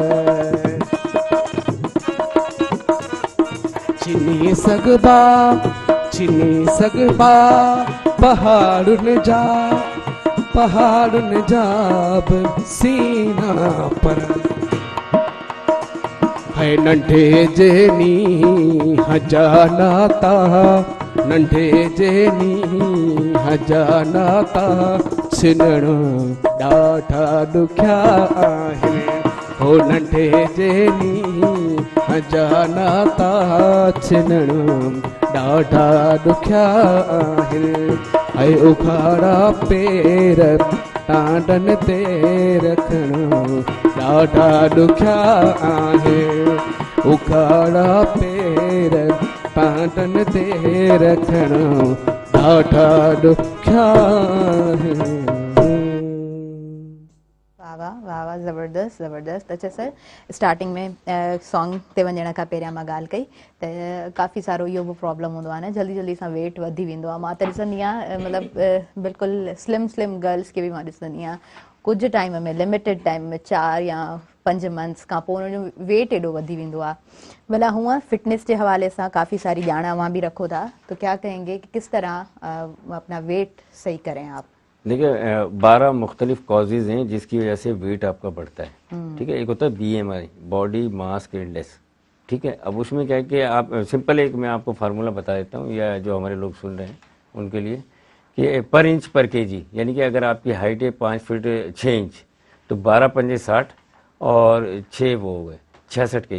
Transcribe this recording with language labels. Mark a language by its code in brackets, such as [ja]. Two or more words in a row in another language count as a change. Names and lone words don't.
[sd] छिनी सघबा पहाड़ुनि जा बि सीना पर है नंढे जे नींहं जा नाता नंढे जे नींहं जा नाता छिनण ॾाढा ॾुखिया आहिनि हो नंढे जे नींहं जा नाता छिनण ॾाढा ॾुखिया आहिनि ऐं उखाड़ा पेर टांडन ते रखण ॾाढा ॾुखिया आहिनि उखाड़ा पेर टांडन ते रखण ॾाढा ॾुखिया आहिनि। वाह वाह ज़बरदस्त ज़बरदस्त। अच्छा सर, स्टार्टिंग में सॉन्ग ते वञण खां पहिरियां मां ॻाल्हि कई त काफ़ी सारो इहो बि प्रॉब्लम हूंदो आहे न, जल्दी जल्दी सां वेट वधी वेंदो आहे। मां त ॾिसंदी आहियां मतिलबु बिल्कुलु [en] slim girls [sd] खे बि मां ॾिसंदी आहियां कुझु टाइम में, [en] limited time [sd] में 4 या 5 मंथ्स खां पोइ उन्हनि जो वेट एॾो वधी वेंदो आहे। [hi] भला हुआ फिटनेस के हवाले से काफ़ी सारी ॼाण वहाँ भी रखो था, तो क्या कहेंगे कि किस तरह अपना वेट सही करें आप? देखिए 12 मुख्तलिफ कॉजेज़ हैं जिसकी वजह से वेट आपका बढ़ता है। ठीक है, एक होता है BMI, [en] body mass index. [hi] ठीक है, अब उसमें क्या है कि आप सिंपल एक मैं आपको फार्मूला बता देता हूँ, या जो हमारे लोग सुन रहे हैं उनके लिए, कि [en] per inch per kg, [hi] यानी कि अगर आपकी हाइट है 5 फीट 6 इंच तो 12 पंजे 60 और 6 वो हो गए 66 केजी।